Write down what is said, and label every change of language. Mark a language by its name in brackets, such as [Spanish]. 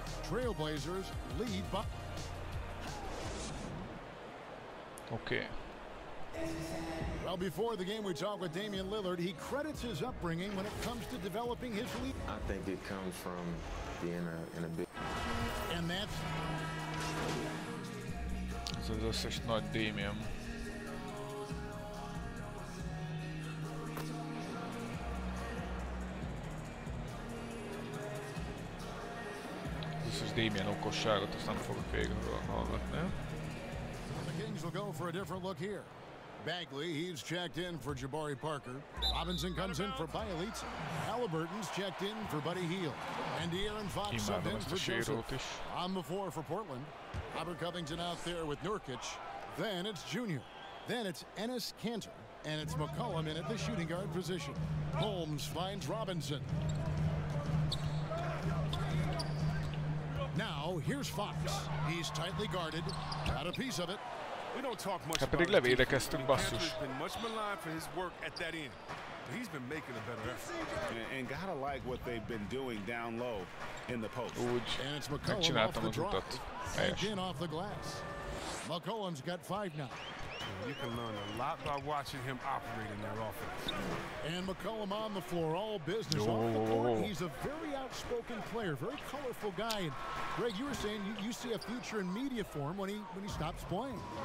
[English] Trailblazers lead by. Okay. Well, before the game, we talked with Damian Lillard. He credits his upbringing when it comes to developing his lead. I think it comes from being in a big. And that's. [Hungarian] Ez az összes nagy Damian. Az összes Damian okosságot, azt nem fogok végül hallgatni. [English] The Kings will go for a different look here. Bagley, he's checked in for Jabari Parker. Robinson comes in for Bielitsa. Halliburton's checked in for Buddy Hield. And De'Aaron Fox subbed in for Joseph. On the floor for Portland. Robert Covington out there with Nurkic. Then it's Junior. Then it's Enes Kanter. And it's McCollum in at the shooting guard position. Holmes finds Robinson. Now, here's Fox. He's tightly guarded. Got a piece of it. We don't talk much [Hungarian] hát pedig levédekeztünk, basszus. [English] He's been much maligned for his work at that end. He's been making a better effort. And gotta like what they've been doing down low in the post. [Hungarian] Úgy megcsináltam az utat. Helyes. [English] Off the glass. McCollum's got 5 now. You can learn a lot by watching him operate in their offense. And McCollum on the floor, all business off the court. He's a very outspoken player, very colorful guy. And Greg, you were saying you see a future in media for him when he stops playing.